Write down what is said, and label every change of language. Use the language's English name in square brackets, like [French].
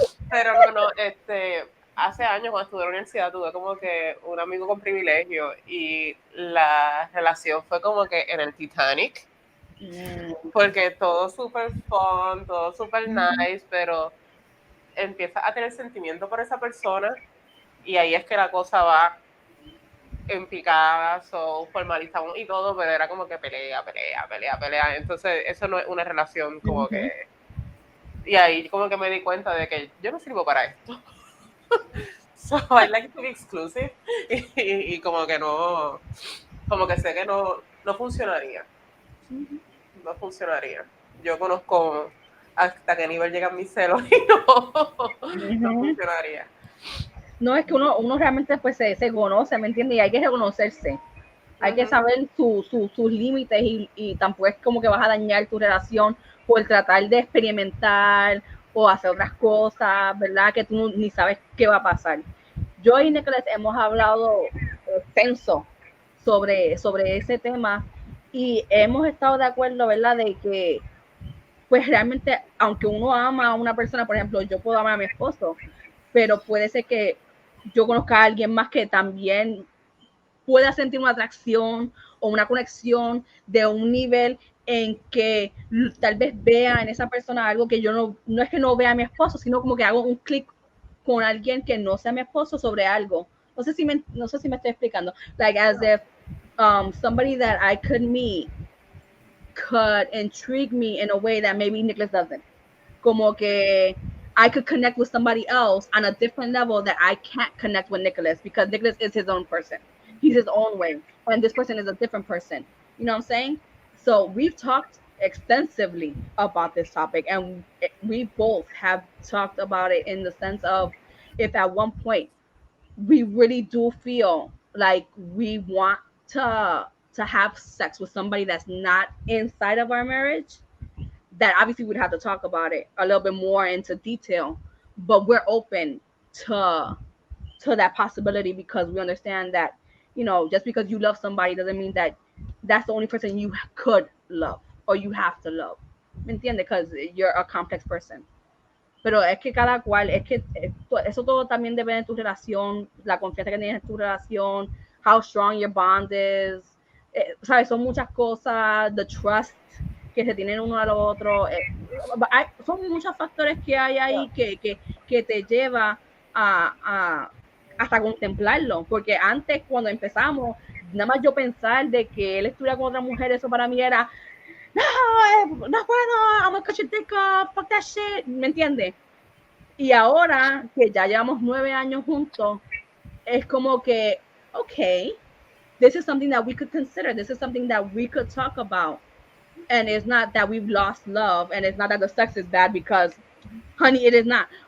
[Spanish] Pero no, hace años cuando estuve en la universidad tuve como que un amigo con privilegio y la relación fue como que en el Titanic, porque todo súper fun, todo súper nice, pero empieza a tener sentimiento por esa persona y ahí es que la cosa va en picadas o formalizamos y todo, pero era como que pelea. Entonces eso no es una relación como que... Y ahí como que me di cuenta de que yo no sirvo para esto. [English] So I like to be exclusive. [Spanish] Y como que no... Como que sé que no funcionaría. No funcionaría. Yo conozco hasta qué nivel llegan mis celos y no funcionaría. No, es que uno realmente pues se conoce, ¿me entiendes? Y hay que reconocerse. Hay que saber sus límites y tampoco es como que vas a dañar tu relación por tratar de experimentar o hacer otras cosas, ¿verdad? Que tú ni sabes qué va a pasar. Yo y Nicholas hemos hablado extenso sobre ese tema y hemos estado de acuerdo, ¿verdad? De que pues realmente, aunque uno ama a una persona, por ejemplo, yo puedo amar a mi esposo, pero puede ser que yo conozca a alguien más que también pueda sentir una atracción o una conexión de un nivel en que tal vez vea en esa persona algo que yo no es que no vea a mi esposo, sino como que hago un clic con alguien que no sea mi esposo sobre algo. No sé si me estoy explicando. [English] Like as if somebody that I could meet could intrigue me in a way that maybe Nicholas doesn't. [Spanish] Como que [English] I could connect with somebody else on a different level that I can't connect with Nicholas because Nicholas is his own person. He's his own way. And this person is a different person. You know what I'm saying? So we've talked extensively about this topic and we both have talked about it in the sense of if at one point we really do feel like we want to have sex with somebody that's not inside of our marriage, that obviously we'd have to talk about it a little bit more into detail, but we're open to that possibility because we understand that, you know, just because you love somebody doesn't mean that that's the only person you could love or you have to love. [Spanish] ¿Me entiendes? [English] Because you're a complex person. [Spanish] Pero es que cada cual, es que eso todo también depende de tu relación, la confianza que tienes en tu relación, [English] how strong your bond is, [Spanish] ¿sabes? Son muchas cosas, the trust que se tienen uno al otro. Son muchos factores que hay ahí que te lleva a hasta contemplarlo, porque antes cuando empezamos, nada más yo pensar de que él estuviera con otra mujer, eso para mí era no puedo, [English] I'm gonna cut your dick off, fuck that shit, [Spanish] ¿me entiendes? Y ahora que ya llevamos 9 años juntos, es como que, [English] okay, this is something that we could consider, this is something that we could talk about, and it's not that we've lost love, and it's not that the sex is bad because, honey, it is not.